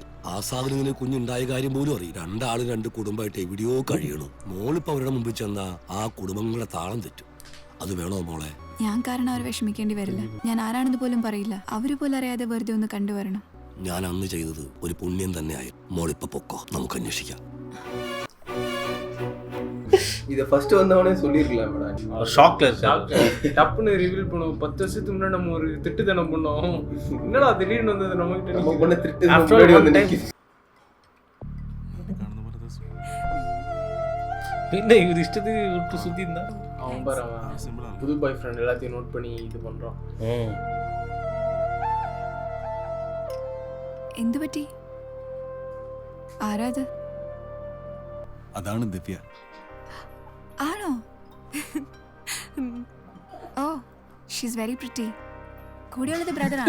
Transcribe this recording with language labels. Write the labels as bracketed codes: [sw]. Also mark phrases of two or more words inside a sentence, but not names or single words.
[ml] ആസാദിന് ഇങ്ങനെ കുഞ്ഞുണ്ടായ കാര്യം പോലും അറിയില്ല. രണ്ടാളും രണ്ട് കുടുംബമായിട്ട് എവിടെയോ കഴിയണു. മോളിപ്പോ അവരുടെ മുമ്പിൽ ചെന്നാ ആ കുടുംബങ്ങളെ താളം തെറ്റും. അത് വേണോ മോളെ? ഞാൻ കാരണം അവർ വിഷമിക്കേണ്ടി വരില്ല. ഞാൻ ആരാണെന്ന് പോലും പറയില്ല. അവര് പോലും അറിയാതെ വെറുതെ ഒന്ന് കണ്ടുവരണം. ഞാൻ അന്ന് ചെയ്തത് ഒരു പുണ്യം തന്നെയായി. മോളിപ്പോ പൊക്കോ, നമുക്ക് അന്വേഷിക്കാം. [ta] இதை ஃபர்ஸ்ட் வந்தவனே சொல்லிருக்கலாம் மேடம். டப்புன்னு ரிவீல் பண்ணுவோம். 10 வருஷத்துக்கு முன்னாடி நம்ம ஒரு திட்டுத்தனம் பண்ணோம். என்னடா திடீர்னு வந்தது நம்ம கிட்ட? நம்ம பண்ண திட்டு முன்னாடி வந்து நிக்குது. என்ன இவர் இஷ்டத்துக்கு விட்டு சுத்தி இருந்தா அவன் பாரு, புது [en] boy friend [ta] எல்லாத்தையும் நோட் பண்ணி இது பண்றான். [ml] എന്തു പറ്റി? ആരാത്? അതാണ് ദിവ്യ. [en] ആണോ? Oh she's very pretty. [ml] കൂടെയുള്ളത് ബ്രദറാണോ?